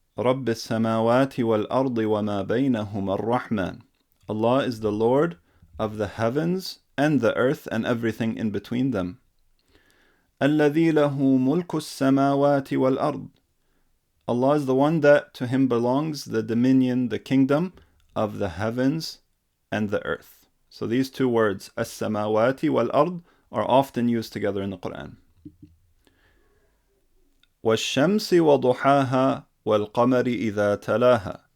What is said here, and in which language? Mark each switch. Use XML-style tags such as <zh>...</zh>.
<ar>رب السماوات والأرض وما بينهما الرحمن.</ar> <en>Allah is the Lord of the heavens and the earth and everything in between them.</en> <ar>الذي له ملك السماوات والأرض.</ar> <en>Allah is the one that to him belongs the dominion, the kingdom of the heavens and the earth. So these 2 words, as-samawati wal-ard, are often used together in the Quran.</en> <ar>وَالشَّمْسِ وَضُحَاهَا وَالْقَمَرِ إِذَا تَلَاهَا.</ar>